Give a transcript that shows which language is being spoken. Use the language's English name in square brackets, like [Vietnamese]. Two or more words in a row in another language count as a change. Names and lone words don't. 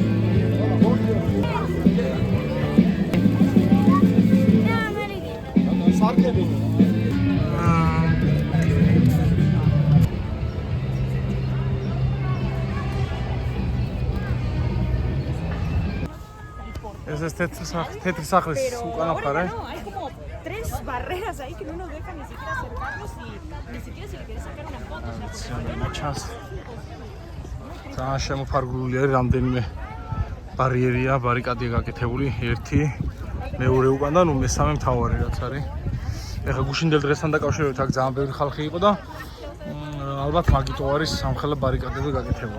[Georgian] და ამერიკა. სარკები. ეს თეთრი სახლის უკანა მხარე. [Spanish] No, hay como 3 barreras ahí que no nos dejan ni siquiera acercarnos y ni siquiera si le quieres sacar una foto. [Georgian] ძალიან შემოფარგლული არის, რამდენიმე ბარიერია, ბარიკადია გაკეთებული, ერთი, მეორე უკან და ნუ მესამე მთავარი რაც არის. ეხლა გუშინდელ დღესთან დაკავშირებით აქ ძალიან ბევრი ხალხი იყო და ალბათ მაგიტო არის სამხელა ბარიკადები გაკეთებული.